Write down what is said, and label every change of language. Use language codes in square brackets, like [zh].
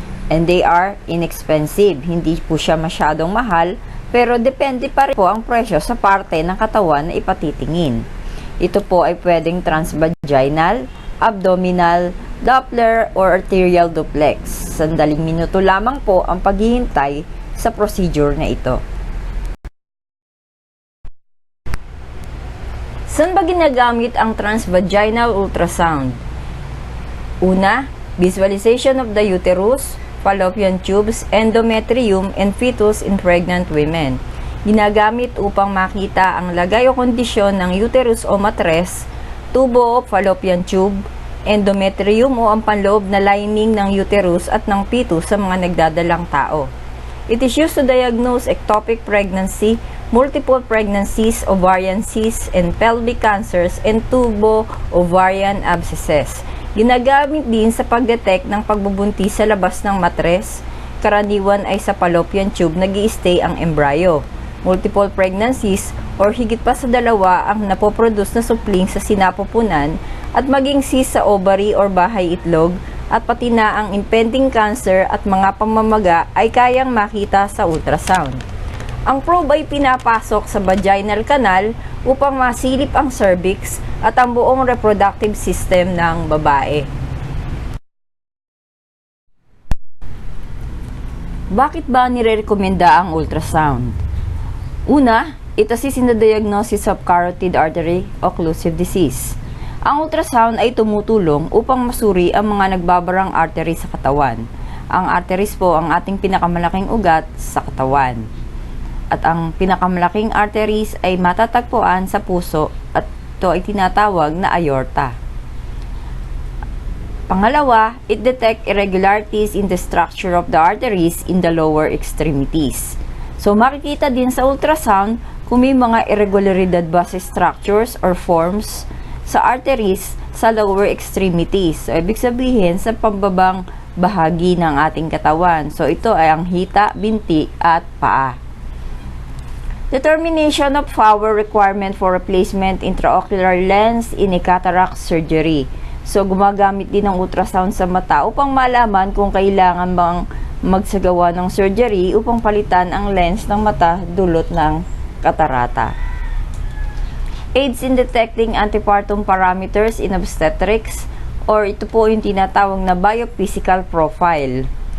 [en] And they are inexpensive. [tl] Hindi po siya masyadong mahal, pero depende pa rin po ang presyo sa parte ng katawan na ipatitingin. Ito po ay pwedeng transvaginal, abdominal, Doppler, or arterial duplex. Sandaling minuto lamang po ang paghihintay sa procedure na ito. Saan ba ginagamit ang transvaginal ultrasound? [en] Una, visualization of the uterus, fallopian tubes, endometrium, and fetus in pregnant women. [tl] Ginagamit upang makita ang lagay o kondisyon ng uterus o matres, tubo o fallopian tube, endometrium o ang panloob na lining ng uterus at ng fetus sa mga nagdadalang tao. [en] It is used to diagnose ectopic pregnancy, multiple pregnancies, ovarian cysts, and pelvic cancers, and tubo-ovarian abscesses. [tl] Ginagamit din sa pagdetect ng pagbubuntis sa labas ng matres. Karaniwan ay sa fallopian tube nag-i-stay ang embryo. [en] Multiple pregnancies or [tl] higit pa sa dalawa ang napoproduce na supling sa sinapupunan at maging cyst sa ovary or bahay itlog, at pati na ang [en] impending cancer [tl] at mga pamamaga ay kayang makita sa ultrasound. Ang probe ay pinapasok sa vaginal canal upang masilip ang cervix at ang buong reproductive system ng babae. Bakit ba nire-rekomenda ang ultrasound? [en] Una, it assists in the diagnosis of carotid artery occlusive disease. [tl] Ang ultrasound ay tumutulong upang masuri ang mga nagbabarang artery sa katawan. Ang arteries po ang ating pinakamalaking ugat sa katawan. At ang pinakamalaking arteries ay matatagpuan sa puso at ito ay tinatawag na aorta. [en] Pangalawa, it detects irregularities in the structure of the arteries in the lower extremities. [tl] So makikita din sa ultrasound kung may mga irregularidad ba sa structures or forms sa arteries sa lower extremities. So, ibig sabihin sa pambabang bahagi ng ating katawan. So, ito ay ang hita, binti, at paa. [en] Determination of power requirement for replacement intraocular lens in a cataract surgery. [tl] So, gumagamit din ng ultrasound sa mata upang malaman kung kailangan bang magsagawa ng surgery upang palitan ang lens ng mata dulot ng katarata. [en] Aids in detecting antepartum parameters in obstetrics, or [tl] ito po yung tinatawag na [en] biophysical profile.